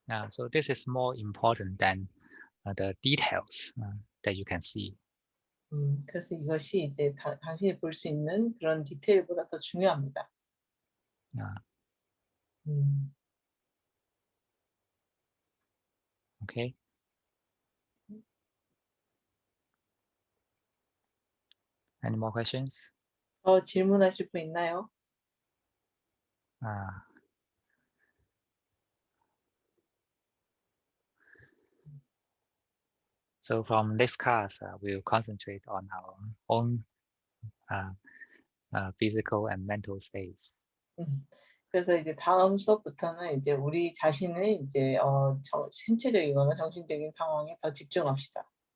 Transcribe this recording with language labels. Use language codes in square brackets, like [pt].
[en] So this is more important than the details that you can see. [ko] 그래서 이것이 이제 당신이 볼 수 있는 그런 디테일보다 더 중요합니다. [en] Okay. Any more questions? [ko] 질문하실 분 있나요? [en] So from this class, we'll concentrate on our own physical and mental states. [ko] 그래서 이제 다음 수업부터는 이제 우리 자신의 이제 신체적이거나 정신적인 상황에 더 집중합시다.